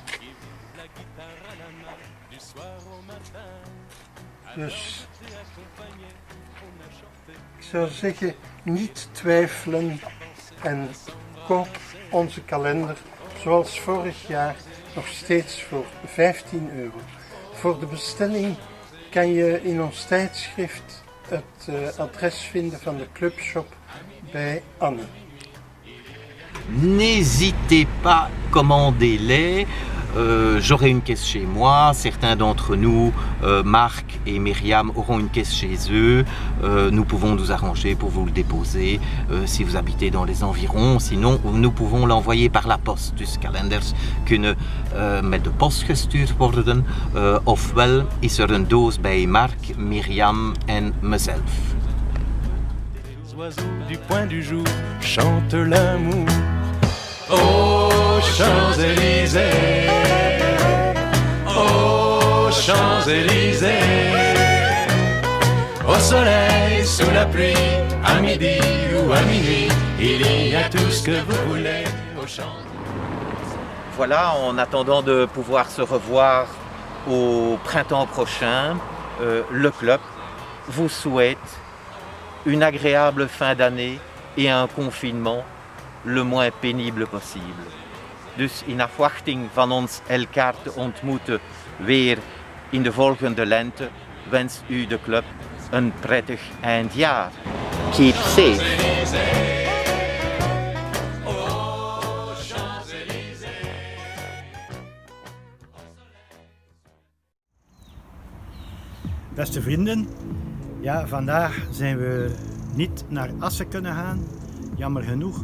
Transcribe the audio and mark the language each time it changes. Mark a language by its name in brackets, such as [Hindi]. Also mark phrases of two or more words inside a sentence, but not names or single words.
[Dutch] Dus ik zou zeggen, niet twijfelen en koop onze kalender zoals vorig jaar nog steeds voor 15 €. Voor de bestelling kan je in ons tijdschrift het adres vinden van de clubshop bij Anne. [French] N'hésitez pas, commandez-les. J'aurai une caisse chez moi, certains d'entre nous, Marc et Myriam, auront une caisse chez eux. Nous pouvons nous arranger pour vous le déposer si vous habitez dans les environs. Sinon, nous pouvons l'envoyer par la post. [Dutch] Dus kalenders kunnen met de post gestuurd worden. Ofwel is er een doos bij Marc, Myriam en mezelf. [French] Les oiseaux du point du jour chantent l'amour. Aux Champs-Élysées, aux Champs-Élysées, au soleil, sous la pluie, à midi ou à minuit, il y a tout ce que vous voulez aux Champs. Voilà, en attendant de pouvoir se revoir au printemps prochain, le club vous souhaite une agréable fin d'année et un confinement le moins pénible possible. [Dutch] Dus in afwachting van ons elkaar te ontmoeten weer in de volgende lente, wenst u de club een prettig eindjaar. [English] Keep safe. [Dutch] Beste vrienden, ja, vandaag zijn we niet naar Assen kunnen gaan, jammer genoeg.